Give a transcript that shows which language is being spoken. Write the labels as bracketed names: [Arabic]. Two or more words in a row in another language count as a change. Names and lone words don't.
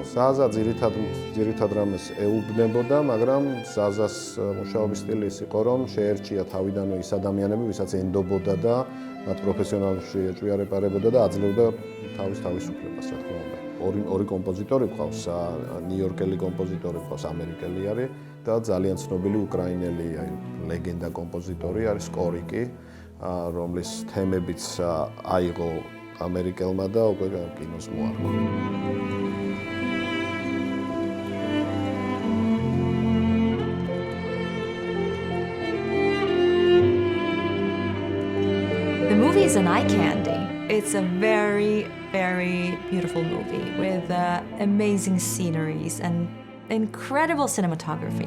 [Georgian] ზაზა ძირითად რამეს ეუბნებოდა, მაგრამ ზაზას მუშაობის სტილი ის იყო, რომ შეერჩია თავიდანვე ის ადამიანები, ვისაც ენდობოდა და მათ პროფესიონალში ეჭვიარეპარებოდა და აძლევდა თავის თავისუფლებას, რა თქმა უნდა. ორი კომპოზიტორი ყავს, ნიუ-იორკელი კომპოზიტორი ყავს, ამერიკელი არის და ძალიან ცნობილი უკრაინელი ლეგენდა კომპოზიტორი არის კორიკი, რომლის თემებიც აიღო ამერიკელმა და უკვე კინოს მოარგო. [English] The movie is an eye candy. It's a very, very beautiful movie with amazing sceneries and incredible cinematography.